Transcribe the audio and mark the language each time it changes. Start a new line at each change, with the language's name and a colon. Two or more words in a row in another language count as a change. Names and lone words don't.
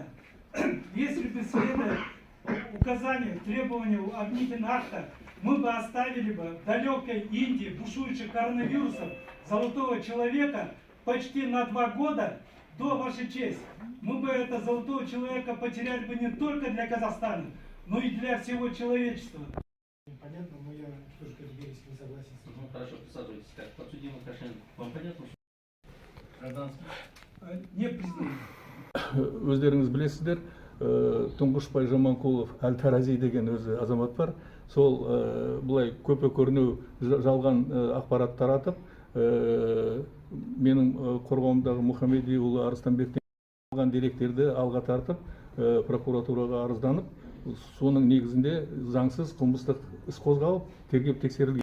Russian: Если бы следовали указанию, требованию обвинительного акта, мы бы оставили бы в далекой Индии, бушующих коронавирусом, золотого человека почти на 2 года до вашей чести. Мы бы этого золотого человека потеряли бы не только для Казахстана, но и для всего человечества. Понятно, но я тоже категорически не согласен с этим. Ну, хорошо, присаживайтесь. Так, подсудимый Кашин, вам понятно? Гражданский. Не признаю.
Kazakh: Өздеріңіз білесіздер, Тұңғышбай Жаманқұлов Әл-Тарази деген өзі азамат бар. Сол бұлай көпе көрінеу жалған ақпарат таратып, менің қорғауымдағы Мұхамедиұлы Арыстанбектен алған деректерді алға тартып, прокуратураға арызданып, соның негізінде заңсыз қылмыстық іс қозғалып, тергеп тексерілген.